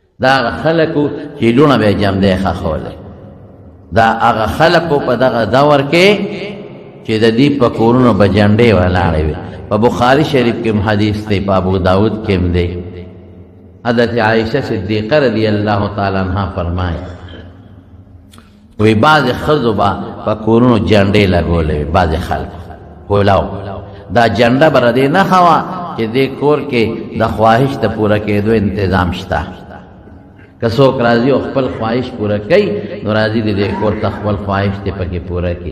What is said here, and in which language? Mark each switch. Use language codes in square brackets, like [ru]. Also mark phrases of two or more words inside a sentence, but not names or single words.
[ps] دا هغه خلکو چې لونه به یې جمدی ښخولی، دا هغه خلکو په دغه دور کې چې د دې په کورونو به جنډې ولاړې وي. په بخاري شریف کې حدیث دی، په ابو داود کې هم دی. حضرت عائشہ صدیقہ [ar] رضی اللہ تعالی عنہ [ps] فرمائے وی بعض ښځو به په کورونو جنډې لګولې وي، بعض خلک کولاو دا جنډه به ردې نه وه چې دې کور کې د خواهش د پوره کېدو انتظام شته. که څوک راځي او خپل خواهش پوره کوي نو راځي د دې کور ته خپل خواهش دې پکې پوره کړي.